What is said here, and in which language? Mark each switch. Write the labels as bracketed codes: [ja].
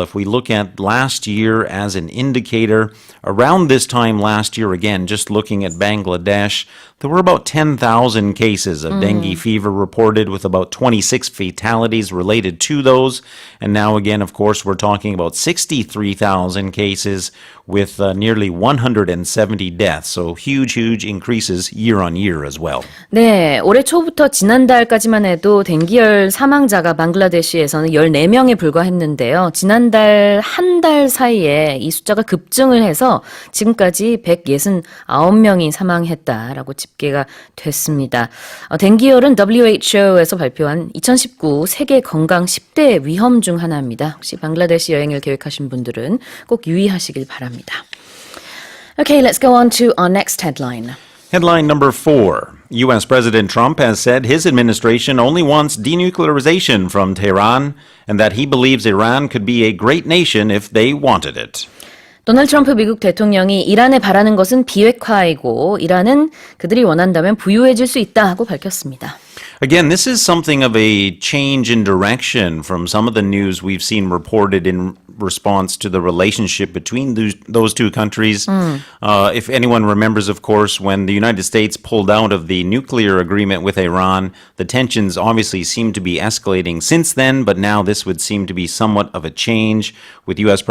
[en] If we look at last year as an indicator, around this time last year, again, just looking at Bangladesh, there were about 10,000 cases of dengue fever reported, with about 26 fatalities related to those. And now again, of course, we're talking about 63,000 cases with nearly 170 deaths. So huge increases year on year as well. [ko] 네, 올해 초부터 지난달까지만 해도 댕기열 사망자가 방글라데시에서는 14명에 불과했는데요. 지난달 한 달 사이에 이 숫자가 급증을 해서 지금까지 169명이 사망했다라고 집계가 됐습니다. 댕기열은 WHO에서 발표한 2019 세계 건강 10대 위험 중 하나입니다. 혹시 방글라데시 여행을 계획하신 분들은 꼭 유의하시길 바랍니다. [en] Okay, let's go on to our next headline. Headline number 4. U.S. President Trump has said his administration only wants denuclearization from Tehran and that he believes Iran could be a great nation if they wanted it. [ko] 도널드 트럼프 미국 대통령이 이란에 바라는 것은 비핵화이고 이란은 그들이 원한다면 부유해질 수 있다 하고 밝혔습니다. [en] Again, this is something of a change in direction from some of the news we've seen reported in response to the relationship between those two countries. If anyone remembers, of course, when the United States pulled out of the nuclear agreement with Iran, the tensions obviously seem to be escalating since then, but now this would seem to be somewhat of a change, with U.S.